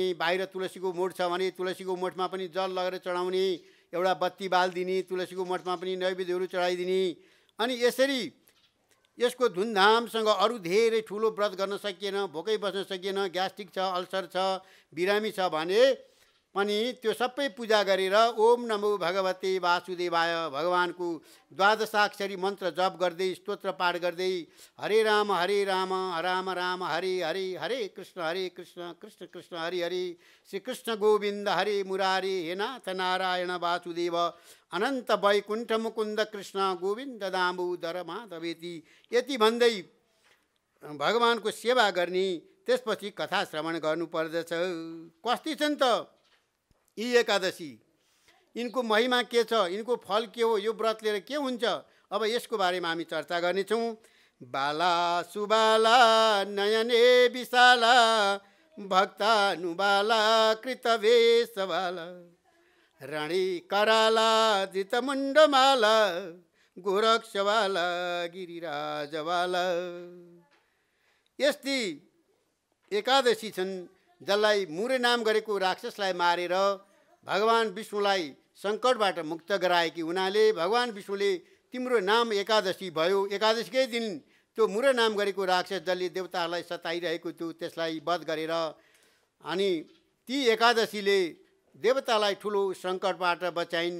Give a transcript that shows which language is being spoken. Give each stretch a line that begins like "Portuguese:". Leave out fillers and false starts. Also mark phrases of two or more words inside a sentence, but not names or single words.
Nepali: बाहिर तुलसीको मोठ छ भने तुलसीको मोठमा पनि जल लगेर चढाउने, एउटा बत्ती बालिदिने, तुलसीको मोठमा पनि नैवेद्यहरू चढाइदिने। अनि यसरी यसको धुमधामसँग अरू धेरै ठुलो व्रत गर्न सकिएन, भोकै बस्न सकिएन, ग्यास्ट्रिक छ, अल्सर छ, बिरामी छ भने पनि त्यो सबै पूजा गरेर
Sanskrit: ओम नमो भगवते वासुदेवाय
Nepali: भगवानको द्वादशाक्षरी मन्त्र जप गर्दै स्तोत्र पाठ गर्दै
Sanskrit: हरे राम राम राम हरे हरे, हरे कृष्ण कृष्ण कृष्ण हरे हरे, श्री कृष्ण गोविन्द हरे मुरारी, हे नाथ नारायण वासुदेव अनन्त वैकुण्ठ मुकुन्द कृष्ण गोविन्द दामोदर माधवेति
Nepali: यति भन्दै भगवानको सेवा गर्ने। त्यसपछि कथा श्रवण गर्नुपर्दछ। कस्ती छन् त यी एकादशी, यिनको महिमा के छ, यिनको फल के हो, यो व्रत लिएर के हुन्छ, अब यसको बारेमा हामी चर्चा गर्नेछौँ।
Sanskrit: बाला सुबाला नयने विशाला भक्तानुबाला कृतवेशबाला रणि कराला धृतमुण्डमाला गोरक्षवाला गिरिराजवाला।
Nepali: यस्ती एकादशी छन् जसलाई मुरे नाम गरेको राक्षसलाई मारेर भगवान् विष्णुलाई सङ्कटबाट मुक्त गराएकी हुनाले भगवान् विष्णुले तिम्रो नाम एकादशी भयो, एकादशीकै दिन त्यो मुरे नाम गरेको राक्षस जसले देवताहरूलाई सताइरहेको थियो त्यसलाई वध गरेर अनि ती एकादशीले देवतालाई ठुलो सङ्कटबाट बचाइन्।